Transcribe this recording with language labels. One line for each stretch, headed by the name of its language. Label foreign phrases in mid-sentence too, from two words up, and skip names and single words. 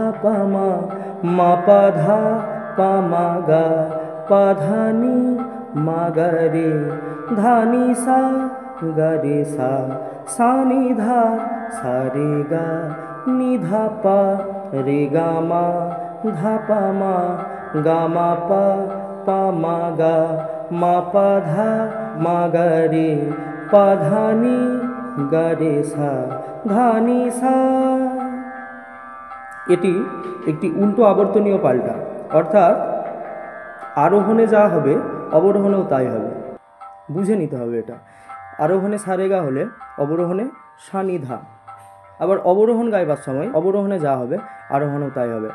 Bangla: पा मा पा धा पा मा गा पा धा नि मा गा रे धा नि सा गा रे सा नि धा सा रे गा नि धा पा रे गा मा धा पा मा पा मा गा मा पा धा मा गा रे पा धा नि गा রে সা ধা নি সা। এটি একটি উল্টো আবর্তনীয় পাল্টা, অর্থাৎ আরোহণে যা হবে অবরোহণেও তাই হবে। বুঝে নিতে হবে এটা। আরোহণে সা রে গা হলে অবরোহণে সা নি ধা, আবার অবরোহণ গাইবার সময় অবরোহণে যা হবে আরোহণেও তাই হবে।